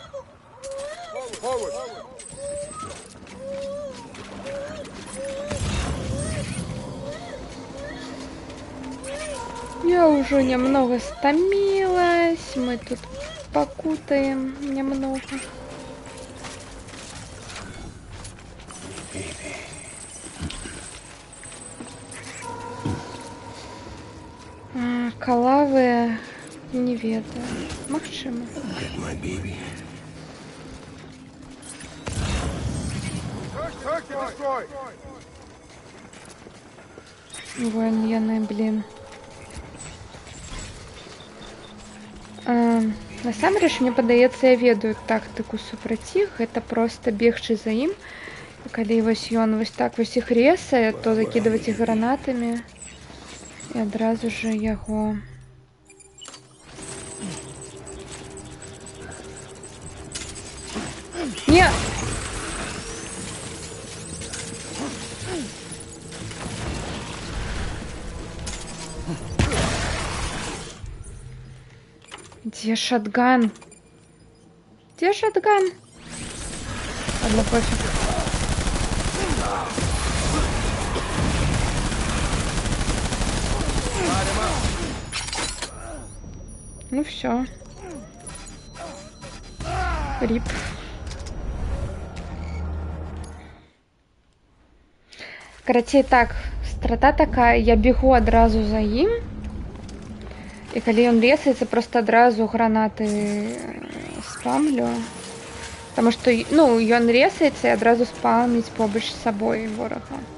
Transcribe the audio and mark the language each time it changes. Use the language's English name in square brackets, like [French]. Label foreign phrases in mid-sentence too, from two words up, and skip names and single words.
[Russian] Я уже немного стомилась, мы тут покутаем немного. [Belarusian] Калавы не ведаю. Магчыма. Вон яны, блин. Насамрэч, мне падаецца, я ведаю тактыку супраць іх. Гэта проста бегчы за ім. Калі вось ён вось так вось іх ресае, то закідваць іх гранатамі і адразу ж яго. Не! [Russian] Где шотган? Где шотган? Ладно, пофиг. Ну все. Рип. [Belarusian] Карацей, так, страта такая, я бегу адразу за ім. І калі ён лесаецца, просто адразу гранаты спамлю. Таму што, ну, ён лесаецца і адразу спаміць побач з сабой ворага.